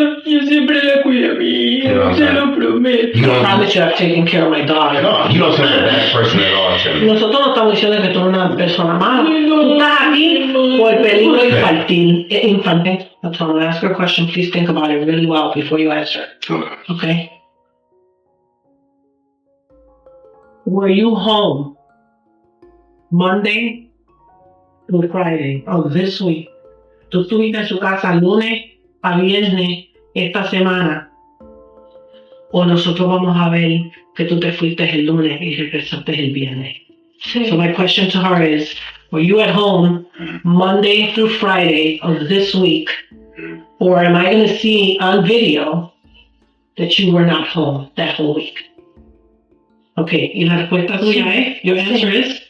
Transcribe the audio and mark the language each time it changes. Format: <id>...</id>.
<es>Yo siempre la cuida a mi hija, te lo prometo.</es> <en>I promise you I've taken care of my daughter. No, you don't sound like a bad person at all, Tim.</en> <es>Nosotros no estamos diciendo que tú eres una persona mala. Tú estás aquí por peligro infantil.</es> <en>That's all. Ask her a question. Please think about it really well before you answer. Okay? Were you home Monday through Friday of this week?</en> <es>Tú estuviste en su casa lunes a viernes esta semana. O nosotros vamos a ver que tú te fuiste el lunes y regresaste el viernes. Sí.</es> <en>So my question to her is, were you at home Monday through Friday of this week? Or am I going to see on video that you were not home that whole week?</en> <es>Okay, y la respuesta tuya es,</es> <en>your answer is?</en>